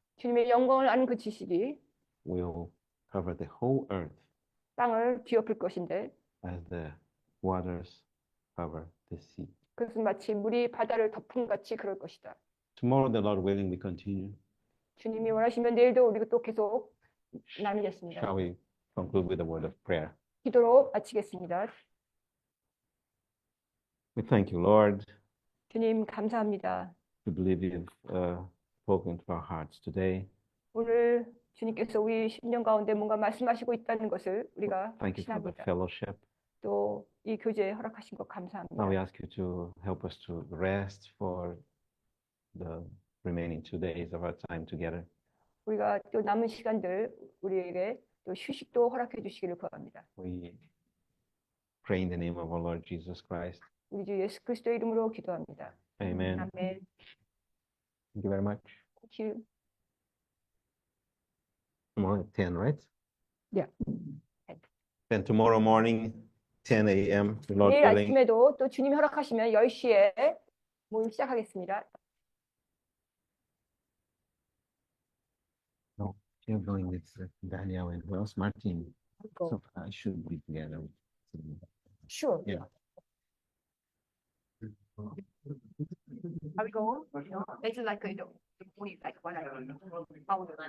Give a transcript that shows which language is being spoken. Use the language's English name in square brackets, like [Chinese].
[Korean] 주님의 영광을 아는 그 지식이 [English] will cover the whole earth [Korean] 땅을 뒤엎을 것인데 [English] as the waters cover the sea. [Korean] 그것은 마치 물이 바다를 덮은 같이 그럴 것이다. [English] Tomorrow, the Lord willing, we continue. [Korean] 주님이 원하시면 내일도 우리가 또 계속 나누겠습니다. [English] Shall we conclude with a word of prayer? [Korean] 기도로 마치겠습니다. [English] We thank you, Lord. [Korean] 주님 감사합니다. [English] We believe you've spoken to our hearts today. [Korean] 오늘 주님께서 우리 심령 가운데 뭔가 말씀하시고 있다는 것을 우리가 [English] Thank you for the [Korean] 확신합니다. [English] fellowship. [Korean] 또 이 교제에 허락하신 것 [English] Now we [Korean] 감사합니다. [English] ask you to help us to rest for the remaining 2 days of our time together. [Korean] 우리가 또 남은 시간들 우리에게 또 휴식도 허락해 주시기를 구합니다. [English] We pray in the name of our Lord Jesus Christ. [Korean] 우리 주 예수 그리스도 이름으로 기도합니다. [English] Amen. [Korean] 아멘. [English] Thank you very much. Thank you. Tomorrow at 10, right? Yeah. Then tomorrow morning, 10 a.m., the Lord [Korean] 내일 [English] willing. [Korean] 아침에도 또 주님이 허락하시면 10시에 모임 시작하겠습니다. [English] You're going with Daniel and who else? Martin. So I should be together. Sure. Yeah. Are we going? It's like the morning, like 1 hour.